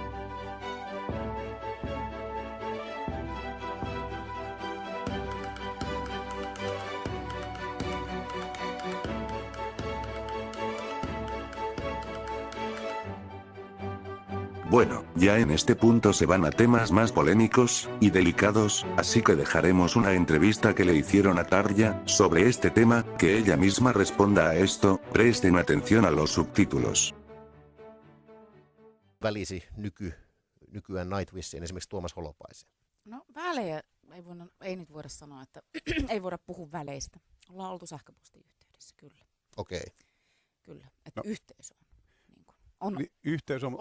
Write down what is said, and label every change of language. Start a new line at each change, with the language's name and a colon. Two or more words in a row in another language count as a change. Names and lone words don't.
Spanish: Bueno, ya en este punto se van a temas más polémicos y delicados, así que dejaremos una entrevista que le hicieron a Tarja sobre este tema, que ella misma responda a esto. Presten atención a los subtítulos.
Finnish: Välisi nykyään Nightwishiin, esimerkiksi Tuomas Holopaiseen? No välejä ei nyt voida sanoa, että ei voida puhua väleistä. Ollaan oltu sähköpostiyhteydessä, kyllä. Okei. Okay. Kyllä, että yhteys on. Yhteys on,